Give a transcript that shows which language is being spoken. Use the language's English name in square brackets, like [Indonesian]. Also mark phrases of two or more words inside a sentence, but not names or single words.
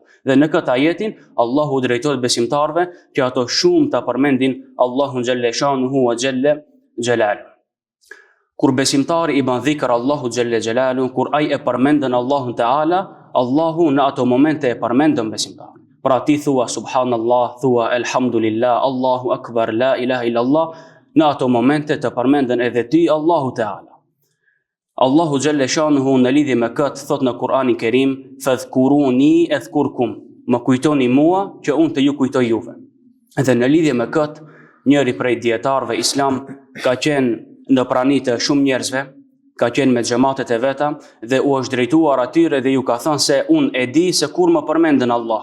[Albanian] Dhe në këtë ajetin Allahu drejtohet besimtarëve që ato shumë ta përmendin Allahun [Arabic] جل شأنه وجل جلاله. [Albanian] Kur besimtari i bën dhikr Allahu [Arabic] جل جلاله, [Albanian] kur ai e përmendën Allahun Teala, Allahu në ato momente e përmendën besimtarin. Pra ti thua subhanallah, thua elhamdulillah, [Arabic] الله أكبر لا إله إلا الله, [Albanian] në ato momente të përmendën edhe ti Allahu Teala. Allahu Xheleshanuhu në lidhje me këtë thot në Kur'anin Kerim, [Arabic] فاذكروني أذكركم, [Albanian] më kujtoni mua që unë të ju kujtoj juve. Dhe në lidhje me këtë, njëri prej dietarëve islam ka qenë në prani të shumë njerëzve, ka qenë me xhamatet e veta dhe u është drejtuar atyre dhe ju ka thënë se unë e di se kur më përmendën Allah.